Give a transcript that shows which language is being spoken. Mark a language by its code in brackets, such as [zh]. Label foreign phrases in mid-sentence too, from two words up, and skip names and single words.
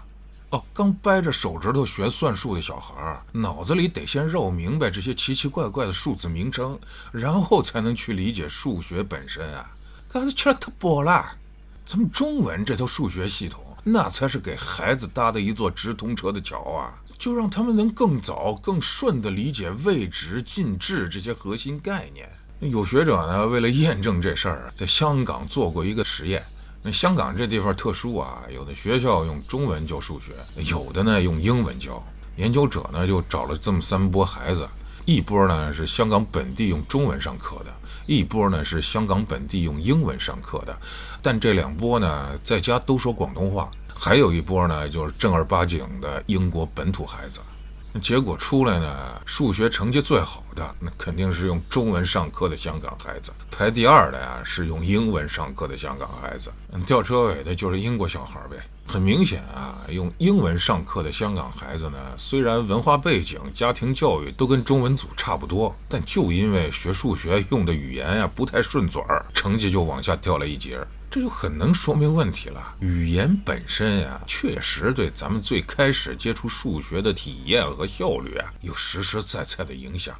[zh] 剛掰着手指頭學算術的小孩，腦子裡得先繞明白這些奇奇怪怪的數字名稱，然後才能去理解數學本身啊！剛才吃了特多了，咱們中文這套數学系統，那才是給孩子搭的一座直通車的橋啊！就讓他們能更早、更順地理解位值、进制這些核心概念。有学者呢，為了驗證這事兒，在香港做過一個實驗。那香港這地方特殊啊，有的學校用中文教數學，有的呢用英文教。研究者呢就找了這麼3波孩子，一波呢是香港本地用中文上課的，一波呢是香港本地用英文上課的。但這2波呢，在家都說廣東話，還有一波呢就是正兒八經的英國本土孩子。結果出來呢，數學成績最好的那肯定是用中文上課的香港孩子，排第2的呀是用英文上課的香港孩子，吊车尾的就是英国小孩唄。很明顯啊，用英文上課的香港孩子呢，虽然文化背景、家庭教育都跟中文組差不多，但就因為學數學用的語言呀不太順嘴兒，成績就往下掉了一截。這就很能說明問題了。語言本身呀，確實對咱們最開始接觸數學的體驗和效率啊，有實實在在的影響。